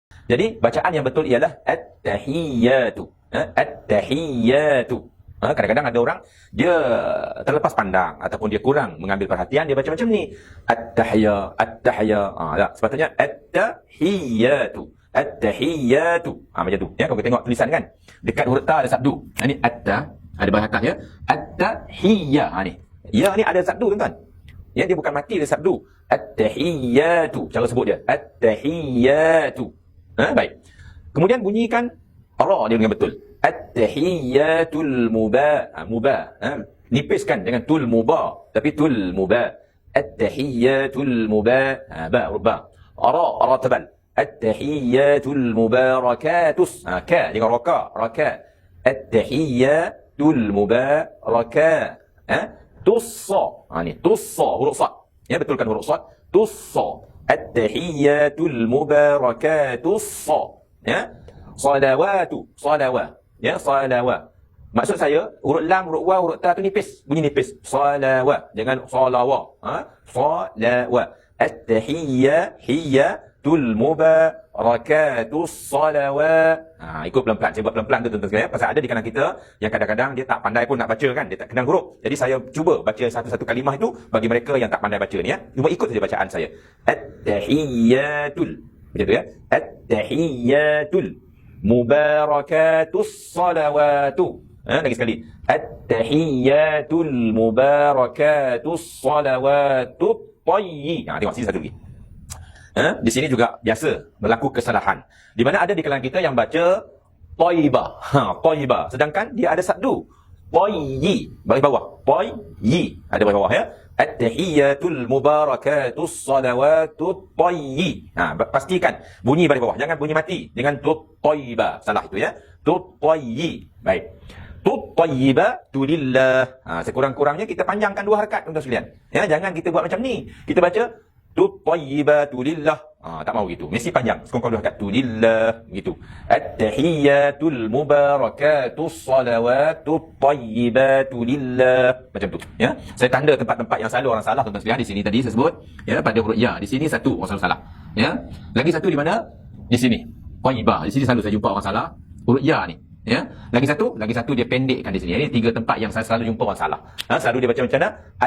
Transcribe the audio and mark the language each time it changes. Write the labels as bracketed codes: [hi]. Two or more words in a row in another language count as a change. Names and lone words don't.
[ms] Jadi bacaan yang betul ialah [ar] at-tahiyyatu. At-tahiyyatu. [ms] Kadang-kadang ada orang dia terlepas pandang ataupun dia kurang mengambil perhatian, dia baca macam ni. [ar] At-tahiyya, at-tahiyya. [ms] Sepatutnya at-tahiyyatu. [ar] At-tahiyyatu. [ms] Macam tu. Ya, kalau kita tengok tulisan kan, dekat huruf ta ada sabdu. Ini at-ta, ada bahagian ya. [ar] At-tahiyya. Ni. [ms] Ya ni ada sabdu tuan-tuan. Ya, dia bukan mati, ada sabdu. [ar] At-tahiyyatu. [ms] Cara sebut dia. [ar] At-tahiyyatu. [ms] Baik. Kemudian bunyikan ra dia dengan betul. [ar] At-tahiyyatul mubah. [ms] Nipiskan dengan tul mubah, tapi tul mubah. [ar] At-tahiyyatul mubah. Ba. [ms] Ra tebal. [ar] At-tahiyyatul mubarakatus. [ms] Ka dengan raka. [ar] At-tahiyyatul mubaraka. Tussa. [ms] Ni tussa huruf sad. Ya, betulkan huruf sad. Tussa. [ar] At-tahiyyatul mubarakatus. [ms] Ya. Salawatu. Ya, salawat. Maksud saya, huruf lam, huruf waw, huruf ta tu nipis. Bunyi nipis. Salawat. Jangan salawat. Salawat. [ar] At-tahiyyatul mubarakatus salawat. [ms] Ikut pelan-pelan. Saya buat pelan-pelan tu tuan-tuan sekalian. Pasal ada di kalangan kita yang kadang-kadang dia tak pandai pun nak baca kan. Dia tak kenal huruf. Jadi saya cuba baca satu-satu kalimah itu bagi mereka yang tak pandai baca ni ya. Cuma ikut saja bacaan saya. [ar] At-tahiyyatul. [ms] Macam tu ya. [ar] At-tahiyyatul mubarakatus salawatu. [ms] Lagi sekali. [ar] At-tahiyyatul mubarakatus salawatu tayyi. [ms] Tengok sini satu lagi. Di sini juga biasa berlaku kesalahan. Di mana ada di kalangan kita yang baca tayyibah. [ar] Tayyibah. [ms] Sedangkan dia ada sabdu. Tayyi. Bagi bawah. Tayyi. Ada bagi bawah ya. [ar] At-tahiyyatul mubarakatus salawatu tayyi. [ms] Pastikan bunyi bagi bawah. Jangan bunyi mati dengan [ar] tut tayyibah. [ms] Salah itu ya. Tut tayyi. Baik. [ar] Tut tayyibatu lillah. [ms] Sekurang-kurangnya kita panjangkan 2 harakat tuan-tuan sekalian. Ya, jangan kita buat macam ni. Kita baca [ar] tut tayyibatu lillah. [ms] Tak mau gitu. Mesti panjang. Sekurang-kurang 2 harakat. [ar] Tu lillah [ms] gitu. [ar] At-tahiyyatul mubarakatus salawatu tayyibatu lillah. [ms] Macam tu, ya. Saya tanda tempat-tempat yang selalu orang salah tuan-tuan sekalian. Di sini tadi saya sebut ya pada huruf ya. Di sini satu orang selalu salah. Ya. Lagi satu di mana? Di sini. Tayyibah. Di sini selalu saya jumpa orang salah huruf ya ni. Ya, lagi satu dia pendekkan di sini. Ini 3 tempat yang saya selalu jumpa orang salah. Selalu dia baca macam mana?